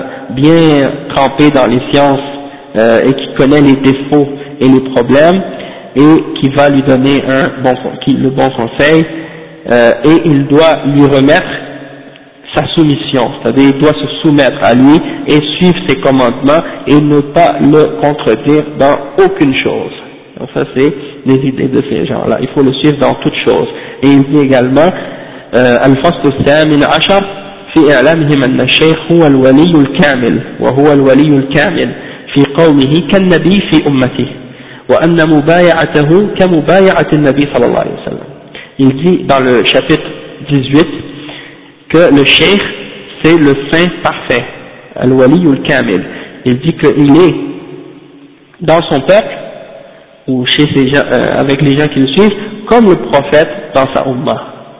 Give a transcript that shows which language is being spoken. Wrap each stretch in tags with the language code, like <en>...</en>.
<fr>bien trempé dans les sciences et qui connaît les défauts et les problèmes et qui va lui donner le bon conseil et il doit lui remettre sa soumission, c'est-à-dire il doit se soumettre à lui et suivre ses commandements et ne pas le contredire dans aucune chose. Donc ça c'est les idées de ces gens-là, il faut le suivre dans toutes choses. Et il dit également</fr> <ar>Al-Fasl al-Thamin Ashar في إعلامهم أن الشيخ هو الولي الكامل وهو الولي الكامل في قومه كالنبي في أمته وأن مبايعته كمبايعة النبي صلى الله عليه وسلم.</ar> <fr>Il dit dans le chapitre 18 que le cheikh c'est le saint parfait, الولي الكامل. Il dit qu'il est dans son peuple ou chez ses gens, avec les gens qui le suivent, comme le prophète dans sa umma.</fr>